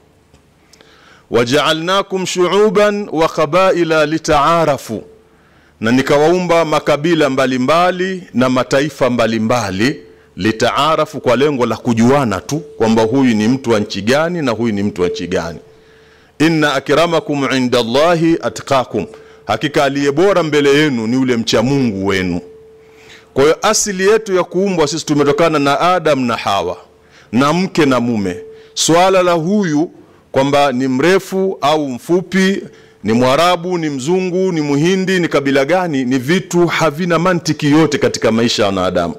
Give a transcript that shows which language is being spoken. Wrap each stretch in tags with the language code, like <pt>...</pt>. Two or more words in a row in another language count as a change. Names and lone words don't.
<ar>وجعلناكم شعوبا وقبائل لتعارفوا,</ar> <sw>na nikawaumba makabila mbalimbali na mataifa mbalimbali, litaarafu, kwa lengo la kujuana tu kwamba huyu ni mtu wa nchi gani na huyu ni mtu wa nchi gani.</sw> <ar>إن أكرمكم عند الله أتقاكم,</ar> <sw>hakika aliye bora mbele yenu ni ule mcha Mungu wenu. Kwa hiyo asili yetu ya kuumbwa sisi tumetokana na Adam na Hawa, na mke na mume. Swala la huyu kwamba ni mrefu au mfupi, ni Mwarabu, ni mzungu, ni Muhindi, ni kabila gani, ni vitu havina mantiki yote katika maisha ya wanadamu.</sw>